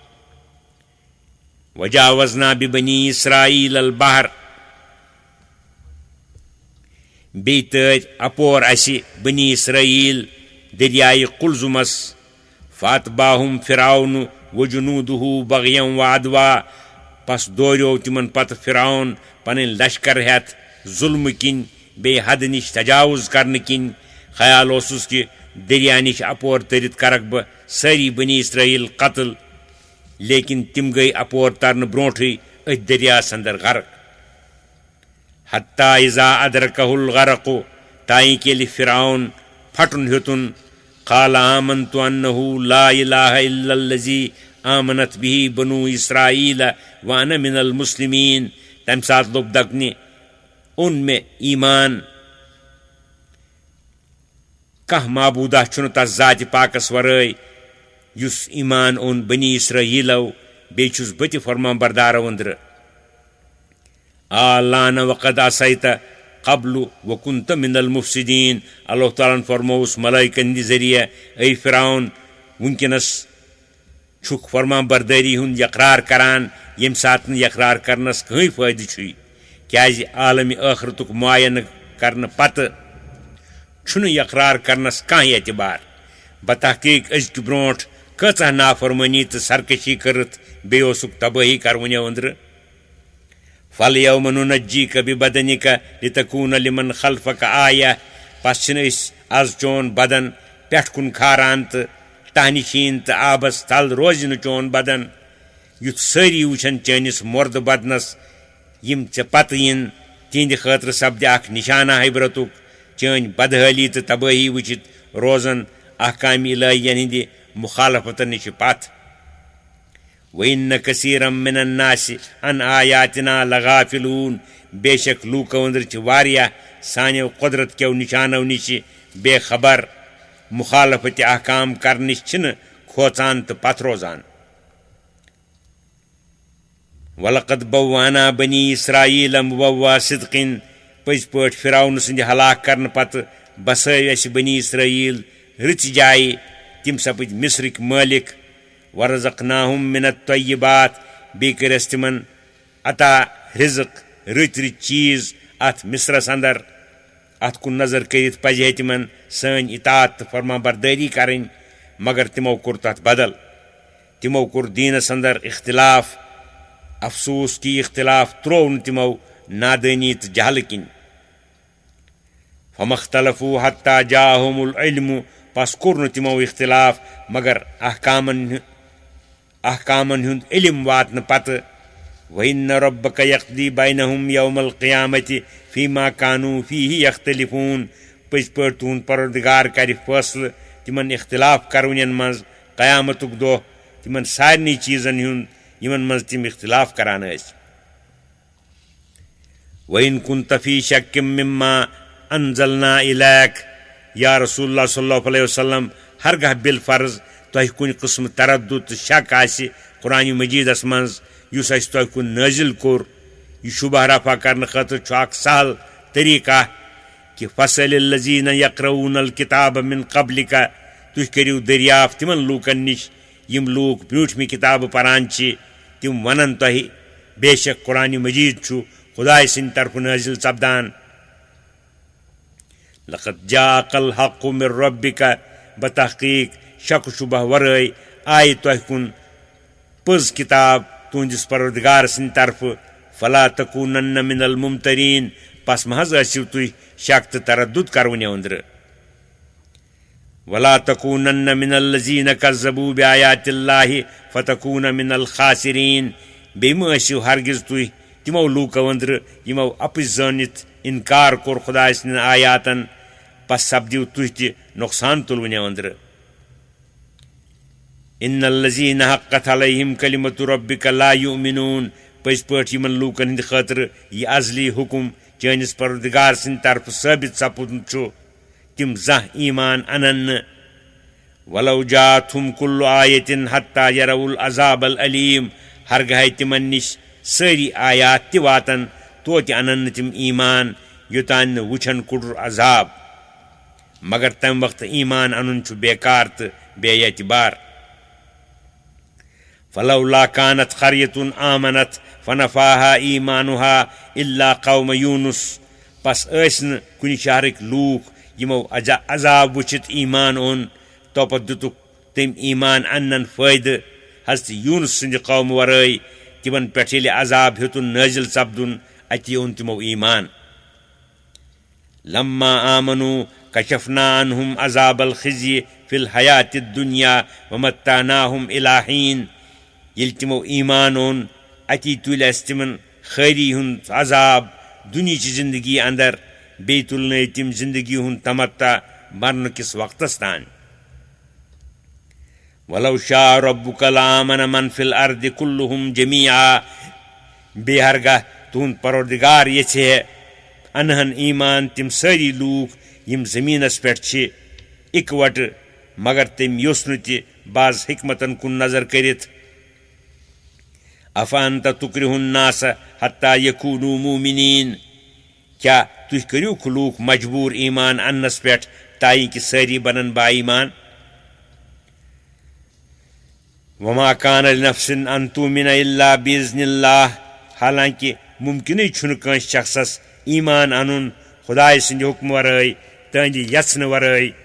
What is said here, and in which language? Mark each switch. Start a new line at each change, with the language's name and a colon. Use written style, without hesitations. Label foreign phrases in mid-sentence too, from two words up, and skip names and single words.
Arabic: وجاوزنا ببنی اسرائیل البحر
Kashmiri: بیٚیہِ تٲرۍ اپور اَسہِ بنی اسرائیل دٔریاے کُلزُمس
Arabic: فاتباہم فرعون وجنوٗدہُ بغیم وعدوا
Kashmiri: پس دوریو تِمن پتہٕ فرعون پنٕنۍ لشکر ہٮ۪تھ ظُلمہٕ کِنۍ بیٚیہِ حدٕ نِش تجاوُز کرنہٕ کِنۍ خیال اوسُس کہِ دٔریا نِش اپور تٔرِتھ کرکھ بہٕ سٲری بنی اسرائیل قتل لیکن تِم گٔیہِ اپور ترنہٕ برٛونٛٹھٕے أتھۍ دٔریاہس انٛدر غرق
Arabic: حتیٰ اذا ادرکہ الغرق
Kashmiri: تانۍ کہ ییٚلہِ فرعون پھٹُن ہیوٚتُن
Arabic: قال آمنت انہ لا الہ الا الذی آمنت بہ بنو اسرائیل وانا من المسلمین
Kashmiri: تمہِ ساتہٕ لوٚگ دپنہِ اوٚن مےٚ ایمان کانٛہہ معبوٗدہ چھُنہٕ تس ذاتِ پاکس ورٲے یُس ایمان اوٚن بنی اسرائیلو بیٚیہِ چھُس بہٕ تہِ فرمان بردارو أنٛدرٕ آلان
Arabic: وقد عصیت قبل وکنت من المفسدین
Kashmiri: اللہ تعالیٰ ہن فرمووُس ملٲیکن ہٕنٛدِ ذٔریعہٕ اے فرعون وٕنکٮ۪نس چھُکھ فرمان بردٲری ہُنٛد یقرار کران ییٚمہِ ساتہٕ نہٕ یقرار کرنس کٕہٕنۍ فٲیدٕ چھُے کیٛازِ عالمِ ٲخرتُک معاینہٕ کرنہٕ پتہٕ چھُنہٕ یقرار کرنس کانٛہہ اعتبار بتحقیٖق أزکہِ برٛونٛٹھ کۭژاہ نافرمٲنی تہٕ سرکشی کٔرٕتھ بیٚیہِ اوسُکھ تبٲہی کروٕنیو أنٛدرٕ
Arabic: فَالْيَوْمَ نُنَجِّيكَ بِبَدَنِكَ لِتَكُونَ لِمَنْ خَلْفَكَ آیَةً
Kashmiri: پس چھِنہٕ أسۍ آز چون بدن پٮ۪ٹھ کُن کھاران تہٕ ٹہنہِ شیٖن تہٕ آبس تل روزِ نہٕ چون بدن یُتھ سٲری وٕچھن چٲنِس مۄردٕ بدنس یِم ژےٚ پتہٕ یِن تِہنٛدِ خٲطرٕ سپدِ اکھ نِشانہ عبرتُک چٲنۍ بدحٲلی تہٕ تبٲہی وٕچھِتھ روزن احکامِ الٰہِین ہِنٛدِ مُخالفتن نِش پتھ
Arabic: وَإِنَّ كَثِيرًا مِنَ النَّاسِ عَنْ آیاتِنَا لَغَافِلُونَ
Kashmiri: بے شک لوٗکو أنٛدرٕ چھِ واریاہ سانیو قۄدرت کٮ۪و نِشانو نِشہِ بے خبر مُخالفتِ احکام کرنٕچ چھِنہٕ کھوژان تہٕ پتھ روزان
Arabic: وَلَقَدْ بَوَّأْنَا بَنِي إِسرَائِيلَ مُبَوَّأَ صِدْقٍ
Kashmiri: پٔزۍ پٲٹھۍ فرعون سٕنٛدِ ہلاک کرنہٕ پتہٕ بسٲو اَسہِ بنی اسرائیل رٕژِ جایہِ تِم سپٕدۍ مصرٕکۍ مٲلِک
Arabic: ورزقناہم من الطیبات
Kashmiri: بیٚیہِ کٔرۍ اَسہِ تِمن عطا رِزق رٕتۍ رٕتۍ چیٖز اتھ مصرس انٛدر اتھ کُن نظر کٔرِتھ پزِ ہے تِمن سٲنۍ اطاعت تہٕ فرمان بردٲری کرٕنۍ مگر تِمو کوٚر تتھ بدل تِمو کوٚر دیٖنس انٛدر اختلاف افسوٗس کہِ اختلاف تروو نہٕ تِمو نادٲنی تہٕ جہلہٕ کِنۍ
Arabic: فَمَا اخْتَلَفُوا حَتَّىٰ جَاءَهُمُ الْعِلْمُ
Kashmiri: پس کوٚر نہٕ تِمو اختلاف مگر احکامن ہُنٛد علم واتنہٕ پتہٕ
Arabic: وَإِنَّ رَبَّكَ يَقْضِي بَيْنَهُمْ يَوْمَ الْقِيَامَةِ فِيمَا كَانُوا فِيهِ يَخْتَلِفُونَ
Kashmiri: پٔزۍ پٲٹھۍ تُہُنٛد پروردگار کرِ فٲصلہٕ تِمن اختلاف کرونین منٛز قیامتُک دۄہ تِمن سارنٕے چیٖزن ہُنٛد یِمن منٛز تِم اختلاف کران ٲسۍ
Arabic: وَإِن كُنتَ فِي شَكٍّ مِمَّا أَنزَلْنَا إِلَيْكَ یا رسول اللہ صلی اللہ علیہ وسلم
Kashmiri: ہرگاہ بالفرض تۄہہِ کُنہِ قٕسمہٕ تردُد تہٕ شک آسہِ قرآنہِ مجیٖدس منٛز یُس اَسہِ تۄہہِ کُن نٲزِل کوٚر یہِ شُبہ رفع کرنہٕ خٲطرٕ چھُ اکھ سہل طریٖقہ کہِ
Arabic: فَصَلِ الَّذیٖنَ یَقرَؤونَ الْکِتابَ مِن قَبلِکَ
Kashmiri: تُہۍ کٔرِو دٔریافت تِمن لوٗکن نِش یِم لوٗکھ برٛوٗنٛٹھمہِ کِتابہٕ پران چھِ تِم ونن تۄہہِ بے شک قرآنہِ مجیٖد چھُ خۄداے سٕنٛدِ طرفہٕ نٲزِل سپدان
Arabic: لقد جاءَكَ الْحَقُّ مِن رَبِّكَ
Kashmiri: بتحقیٖق شک شُبہ ورٲے آیہِ تۄہہِ کُن پٔز کِتاب تُہنٛدِس پروردگار سٕنٛدِ طرفہٕ
Arabic: فلا تکوٗنن مِن الممتریٖن
Kashmiri: پس مہ حظ ٲسِو تُہۍ شک تہٕ تردُد کرونیو أنٛدرٕ
Arabic: ولا تکوٗنن مِن الذیٖنَ کذبوٗ بِآیاتِ اللہِ فتکوٗنَ مِن الخاسِریٖن
Kashmiri: بیٚیہِ مہ ٲسِو ہرگِز تُہۍ تِمو لوٗکو أنٛدرٕ یِمو اَپُز زٲنِتھ اِنکار کوٚر خۄداے سٕنٛدٮ۪ن آیاتن پس سپدِو تُہۍ تہِ نۄقصان تُلوٕنیو أنٛدرٕ
Arabic: اِنَّ الَّذیٖنَ حَقَّتْ عَلَیْہِمْ کَلِمَتُ رَبِّکَ لَا یُؤْمِنُونَ
Kashmiri: پٔزۍ پٲٹھۍ یِمن لوٗکن ہٕنٛدِ خٲطرٕ یہِ ازلی حُکُم چٲنِس پروردگار سٕنٛدِ طرفہٕ ثٲبِت سپُدمُت چھُ تِم زانٛہہ ایٖمان اَنن نہٕ
Arabic: وَلَوْ جاءَتْہُمْ كُلُّ آیَةٍ حَتَّىٰ يَرَوُا الْعَذَابَ الْأَلیٖم
Kashmiri: ہرگاہے تِمن نِش سٲری آیات تہِ واتن توتہِ اَنن نہٕ تِم ایٖمان یوٚتانۍ نہٕ وٕچھن کُڑُر عذاب مگر تَمہِ وقتہٕ ایٖمان اَنُن چھُ بیکار تہٕ بے اعتبار
Arabic: فلولا كانت قرية آمنت فنفعها إيمانها إلا قوم يونس
Kashmiri: پس ٲسۍ نہٕ کُنہِ شہرٕکۍ لوٗکھ یِمو عذاب وٕچھِتھ ایٖمان اوٚن توپتہٕ دِتُکھ تٔمۍ ایٖمان اَننَن فٲیدٕ حضرت یوٗنس سٕنٛدِ قومہٕ ورٲے تِمن پٮ۪ٹھ ییٚلہِ عذاب ہیوٚتُن نٲزِل سپدُن اَتی اوٚن تِمو ایٖمان
Arabic: لما آمنوا كشفنا عنهم عذاب الخزي في الحياة الدنيا ومتعناهم إلى حين
Kashmiri: ییٚلہِ تِمو ایٖمان اوٚن اَتی تُلۍ اَسہِ تِمن خٲری ہُنٛد عذاب دُنہِچہِ زندگی اندر بیٚیہِ تُلنٲے تِم زندگی ہُنٛد تمتع مرنہٕ کِس وقتس تانۍ
Arabic: ولو شاء ربك لآمن من في الأرض كلهم جميعا
Kashmiri: بیٚیہِ ہرگاہ تُہُنٛد پروردگار یژھِ ہے انہن ایٖمان تِم سٲری لوٗکھ یِم زٔمیٖنس پٮ۪ٹھ چھِ اِکوٹہٕ مگر تٔمۍ یوٚژھ نہٕ تہِ بعض حکمتن کُن نظر کٔرِتھ
Arabic: افانت تُکرِہُن الناس حتى يكونوا مؤمنين
Kashmiri: کیٛاہ تُہۍ کٔرِوکھ لوٗکھ مجبوٗر ایٖمان اننس پٮ۪ٹھ تاکہِ کہِ سٲری بنن با ایٖمان
Arabic: وما كان لنفس ان تؤمن الا باذن الله
Kashmiri: حالانکہِ مُمکِنٕے چھُنہٕ کٲنٛسہِ شخصس ایٖمان انُن خۄداے سٕنٛدِ حُکمہٕ ورٲے تہنٛدِ یژھنہٕ ورٲے